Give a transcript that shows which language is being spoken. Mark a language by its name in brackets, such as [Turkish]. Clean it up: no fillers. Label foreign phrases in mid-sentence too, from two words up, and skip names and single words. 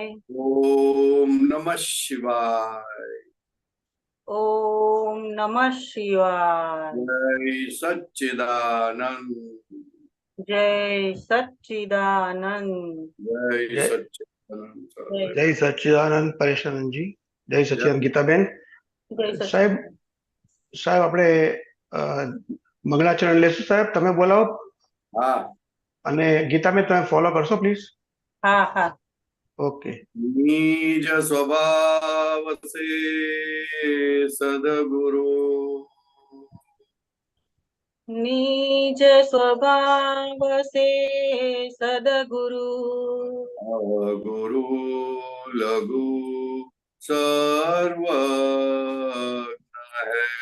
[Sanskrit] ओम नमः शिवाय। ओम नमः शिवाय। [Hindi] जय सच्चिदानंद जय सच्चिदानंद। जय જય सच्चिदानंद जय [Gujarati] જય સચ્ચિદાનંદ પરેશાનંદજી. જય સચ્ચિદાનંદ ગીતાબેન. जय સાહેબ सच्चिदानंद। સાહેબ આપણે અ, મંગળાચરણ લેશું. સાહેબ તમે બોલાવો हाँ અને ગીતાબેન તમે ફોલો કરશો પ્લીઝ. हाँ हाँ। ઓકે. [Hindi] निज स्वभाव से सदगुरु निज स्वभाव से सदगुरु। गुरु लघु सर्वज्ञ है।